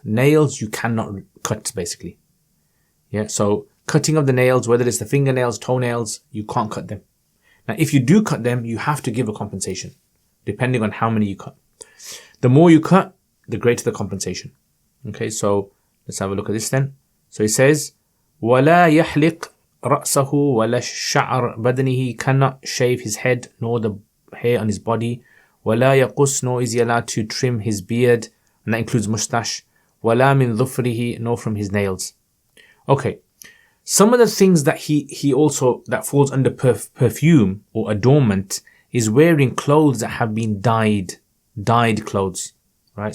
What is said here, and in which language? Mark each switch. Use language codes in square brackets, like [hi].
[en] Nails you cannot cut, basically. Yeah, so cutting of the nails, whether it's the fingernails, toenails, you can't cut them. Now, if you do cut them, you have to give a compensation, depending on how many you cut. The more you cut, the greater the compensation. Okay, so let's have a look at this then. So it says, [ar] وَلَا يَحْلِقْ رَأْسَهُ وَلَا شَعْرْ بَدَنِهِ. [en] He cannot shave his head, nor the hair on his body. [ar] وَلَا يَقُصْ. [en] Nor is he allowed to trim his beard, and that includes mustache. [ar] وَلَا مِنْ ظُفْرِهِ. [en] Nor from his nails. Okay, some of the things that he also, that falls under perfume or adornment, is wearing clothes that have been dyed clothes, right?